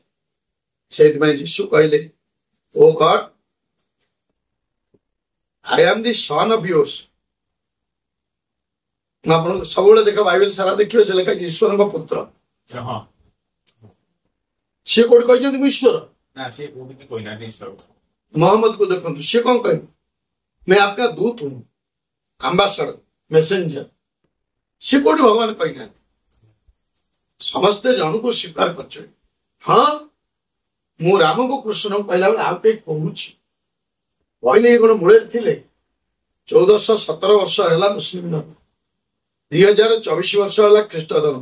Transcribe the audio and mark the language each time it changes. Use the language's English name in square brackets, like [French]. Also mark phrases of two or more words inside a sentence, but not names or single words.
[Odia] ସେଇଥିପାଇଁ ଯୀଶୁ କହିଲେ, [English] O God, I am the son of yours. [Odia] ମୁଁ ଆପଣଙ୍କୁ ସବୁବେଳେ ଦେଖ, ବାଇବେଲ ସାରା ଦେଖିବେ, ସେ ଲେଖା ଈଶ୍ୱରଙ୍କ ପୁତ୍ର। ସିଏ କୋଉଠି କହିଛନ୍ତି ମୁଁ ଈଶ୍ୱର? ମହମ୍ମଦକୁ ଦେଖନ୍ତୁ, ସିଏ କଣ କହିବେ? [Hindi] मैं आपका दूत हूं, [English] Ambassador, messenger. [Odia] ସିଏ କୋଉଠି ଭଗବାନ କହିନାହାନ୍ତି। ସମସ୍ତେ ଜଣକୁ ସ୍ୱୀକାର କରିଛନ୍ତି। ହଁ, ମୁଁ ରାମକୁ କୃଷ୍ଣଙ୍କୁ କହିଲା ବେଳେ ଆଉ କେହି କହୁଛି କହିଲେ, ଇଏ କଣ ମୂଳରେ ଥିଲେ? 1417 ବର୍ଷ ହେଲା ମୁସଲିମ ଧର୍ମ, 2024 ବର୍ଷ ହେଲା ଖ୍ରୀଷ୍ଟ ଧର୍ମ।